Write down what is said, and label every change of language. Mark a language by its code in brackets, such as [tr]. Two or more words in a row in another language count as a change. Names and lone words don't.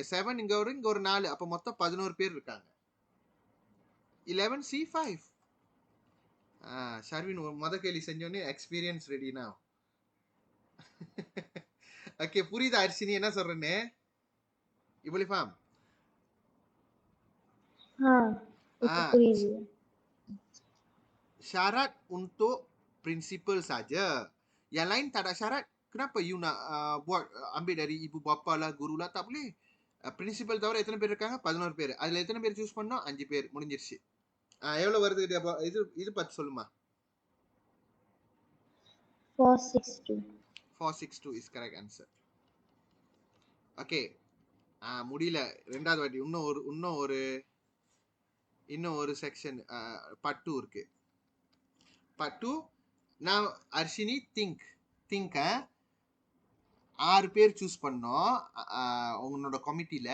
[ta] 7 இங்க ஒரு 4. அப்ப மொத்தம் 11 பேர் இருக்காங்க. 11 C5. ஷர்வின் முத கேள்வி செஞ்சோன்னே எக்ஸ்பீரியன்ஸ் ரெடினா. ஓகே, புரியுதா அர்ஷினி என்ன சொல்றேன்னு? இவ்வளவு ஃபார்ம். புரியுது. [ms] Syarat untuk prinsipal saja. Yang lain tak ada syarat. Kenapa you nak buat ambil dari ibu bapa lah, guru lah? Tak boleh. [ta] Prinsipal தவிர எத்தனை பேர் இருக்காங்க? 11 பேர். அதுல எத்தனை பேர் சூஸ் பண்ணோம்? 5 பேர். முடிஞ்சிருச்சு. எவ்வளவு வருது? இது பார்த்து சொல்லுமா. 462. [en] 462 is correct answer. [ta] ஓகே. முடியல. ரெண்டாவது வாட்டி இன்னும் ஒரு செக்ஷன் பார்ட் 2 இருக்கு. பார்ட் 2. நான் அர்ஷினி திங்க் 6 பேர் சூஸ் பண்ணோம் உங்களோட கமிட்டில.